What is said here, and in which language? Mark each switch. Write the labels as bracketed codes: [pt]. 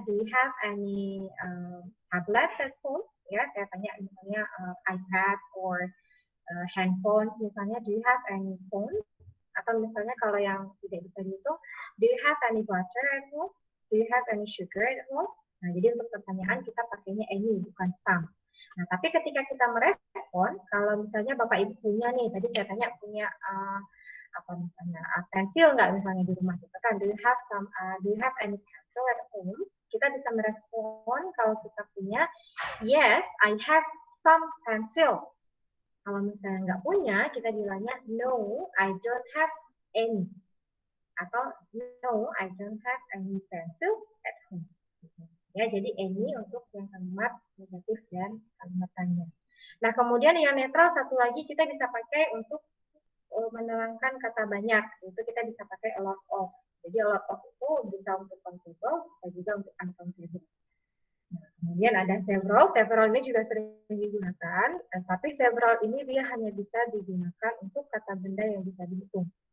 [en] Do you have any tablet at home? [id] Ya, saya tanya misalnya iPad or handphones misalnya. [en] Do you have any phone? [id] Atau misalnya kalau yang tidak bisa dihitung, [en] do you have any butter at home? Do you have any sugar at home? [id] Nah, jadi untuk pertanyaan kita pakainya any, bukan some. Nah, tapi ketika kita merespon, kalau misalnya Bapak Ibu punya nih, tadi saya tanya punya apa misalnya pensil nggak misalnya di rumah kita kan, [en] do you have any pencil at home? [id] Kita bisa merespon kalau kita punya, [en] yes, I have some pencils. [id] Kalau misalnya nggak punya, kita bilangnya [en] no, I don't have any. [id] Atau [en] no, I don't have any pencil at home. [id] Ya, jadi any untuk yang kalimat negatif dan kalimat tanya. Nah, kemudian yang netral satu lagi kita bisa pakai untuk menerangkan kata banyak. Itu kita bisa pakai a lot of. Jadi a lot of itu bisa untuk countable, bisa juga untuk uncountable. Nah, kemudian ada several. Several ini juga sering digunakan, tapi several ini dia hanya bisa digunakan untuk kata benda yang bisa dihitung.